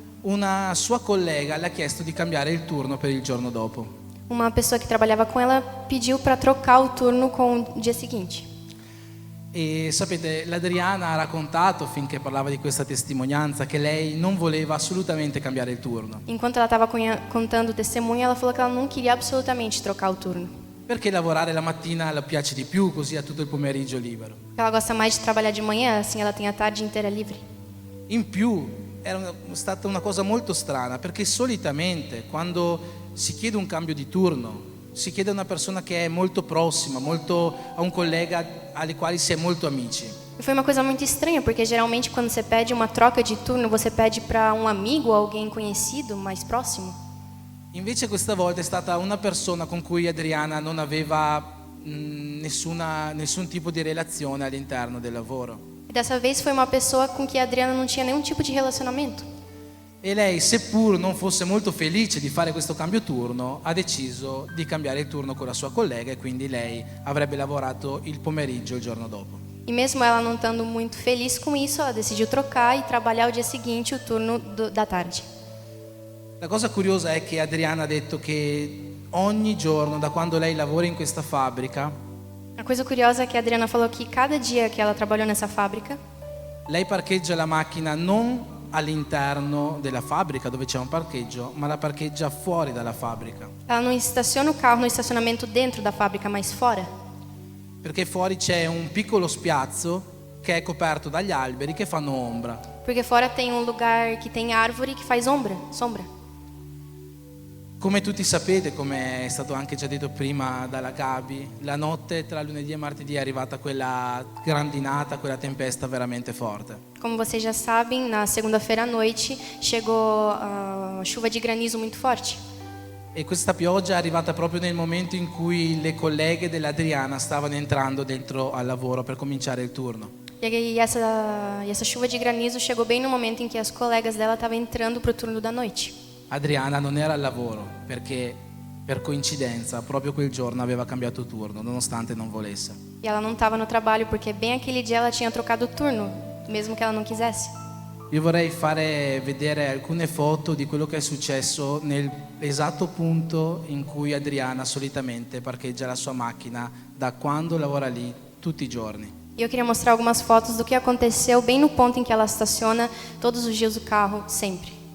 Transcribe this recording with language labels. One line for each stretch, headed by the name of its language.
Italian: una sua collega le ha chiesto di cambiare il turno per il giorno dopo.
Portuguese: uma pessoa que trabalhava com ela pediu para trocar o turno com o dia seguinte.
Italian: E sapete, l'Adriana ha raccontato, finché parlava di questa testimonianza, che lei non voleva assolutamente cambiare il turno,
Portuguese: Enquanto ela estava contando o testemunho, ela falou que ela não queria absolutamente trocar o turno.
Italian: perché lavorare la mattina le piace di più, così ha tutto il pomeriggio libero.
Portuguese: Ela gosta mais de trabalhar de manhã, assim ela tem a tarde inteira livre.
Italian: In più era stata una cosa molto strana, perché solitamente quando si chiede un cambio di turno si chiede a una persona che è molto prossima, a un collega alle quali si è molto amici.
Portuguese: E foi uma coisa muito estranha, porque geralmente quando você pede uma troca de turno, você pede para um amigo ou alguém conhecido, mais próximo.
Italian: Invece questa volta è stata una persona con cui Adriana non aveva nessun tipo di relazione all'interno del lavoro.
Portuguese: E dessa vez foi uma pessoa com que a Adriana não tinha nenhum tipo de relacionamento.
Italian: E lei, seppur non fosse molto felice di fare questo cambio turno, ha deciso di cambiare il turno con la sua collega e quindi lei avrebbe lavorato il pomeriggio il giorno dopo.
Portuguese: E mesmo ela não estando muito feliz com isso, ela decidiu trocar e trabalhar o dia seguinte o turno da tarde.
Italian: La cosa curiosa è che Adriana ha detto che ogni giorno, da quando lei lavora in questa fabbrica,
Portuguese: A coisa curiosa é que a Adriana falou que cada dia que ela trabalhou nessa fábrica,
Italian: lei parcheggia la macchina non all'interno della fabbrica dove c'è un parcheggio, ma la parcheggia fuori dalla fabbrica.
Portuguese: ela não estaciona o carro no estacionamento dentro da fábrica, mas fora.
Italian: Perché fuori c'è un piccolo spiazzo che è coperto dagli alberi che fanno ombra.
Portuguese: Porque fora tem um lugar que tem árvore que faz sombra.
Italian: Come tutti sapete, come è stato anche già detto prima dalla Gabi, la notte tra lunedì e martedì è arrivata quella grandinata, quella tempesta veramente forte.
Portuguese: Como vocês já sabem, na segunda-feira à noite chegou a chuva de granizo muito forte.
Italian: E questa pioggia è arrivata proprio nel momento in cui le colleghe dell'Adriana stavano entrando dentro al lavoro per cominciare il turno.
Portuguese: E essa chuva de granizo chegou bem no momento em que as colegas dela estavam entrando para o turno da noite.
Italian: Adriana non era al lavoro perché per coincidenza proprio quel giorno aveva cambiato turno, nonostante non volesse.
Portuguese: E ela não estava no trabalho porque bem aquele dia ela tinha trocado o turno, mesmo que ela não quisesse.
Italian: Io vorrei fare vedere alcune foto di quello che è successo nell'esatto punto in cui Adriana solitamente parcheggia la sua macchina da quando lavora lì tutti i giorni.
Portuguese: E eu queria mostrar algumas fotos do que aconteceu bem no ponto em que ela estaciona todos os dias o carro, sempre.